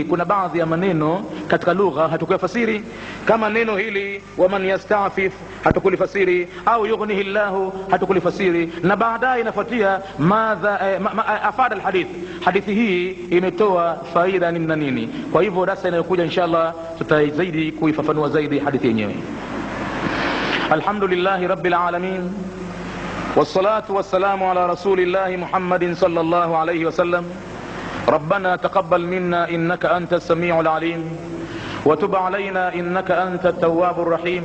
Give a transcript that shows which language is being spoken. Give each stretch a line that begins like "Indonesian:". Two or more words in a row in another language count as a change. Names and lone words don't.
Swahili: Kuna baadhi ya maneno katika lugha hatukuyafasiri, kama neno hili
Arabic: ومن يستعفف
Swahili: hatukulifasiri, au
Arabic: يغنه الله
Swahili: hatukulifasiri, na baadaye inafuatia
Arabic: ماذا أفاد الحديث,
Swahili: hadithi hii imetoa faida nini na nini. Kwa hivyo darasa inayokuja inshallah tutazaidi kuifafanua zaidi hadithi yenyewe.
Arabic: الحمد لله رب العالمين والصلاة والسلام على رسول الله محمد صلى الله عليه وسلم. ربنا تقبل منا إنك أنت السميع العليم، وتب علينا إنك أنت التواب الرحيم.